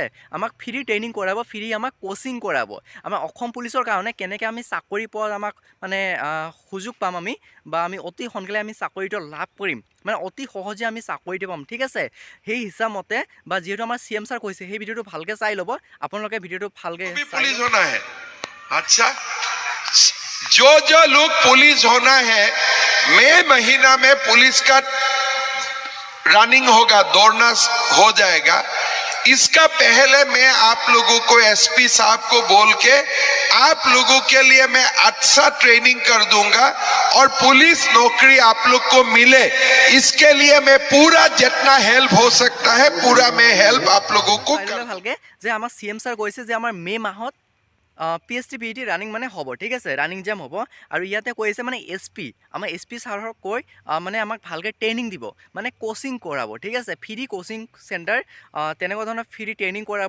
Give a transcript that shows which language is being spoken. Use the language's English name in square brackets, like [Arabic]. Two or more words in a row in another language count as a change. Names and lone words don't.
[Assamese] আমাক [English] free training [Assamese] কৰাব, ফ্ৰী আমাক কোচিং কৰাব। আমাৰ অসম পুলিচৰ কাৰণে কেনেকৈ আমি চাকৰি পোৱাৰ আমাক মানে সুযোগ পাম আমি, বা আমি অতি সোনকালে আমি চাকৰিটো লাভ কৰিম, মানে অতি সহজে আমি চাকৰিটো পাম, ঠিক আছে। সেই হিচাপ মতে, বা যিহেতু আমাৰ CM ছাৰ কৈছে, সেই ভিডিঅ'টো ভালকৈ চাই ল'ব আপোনালোকে। ভিডিঅ'টো ভালকৈ [Hindi] পুলিচ होना है। अच्छा, जो लोग पुलिस होना है, मई महीना में पुलिस का रनिंग होगा, दौड़ना हो जाएगा। इसका पहले मैं आप लोगों को एसपी साहब को बोल के आप लोगों के लिए मैं अच्छा ट्रेनिंग कर दूंगा और पुलिस नौकरी आप लोग को मिले, इसके लिए मैं पूरा जितना हेल्प हो सकता है पूरा मैं हेल्प आप लोगों को [Assamese] ভালকে যে আমাৰ CM ছাৰ কৈছে যে আমাৰ মে মাহত PST PET ৰানিং মানে হ'ব, ঠিক আছে, ৰানিং জাম হ'ব। আৰু ইয়াতে কৈছে মানে SP আমাৰ SP ছাৰক কৈ মানে আমাক ভালকৈ ট্ৰেইনিং দিব, মানে কোচিং কৰাব, ঠিক আছে, [English] free coaching center [Assamese] তেনেকুৱা ধৰণৰ [English] free training [Assamese] কৰাব।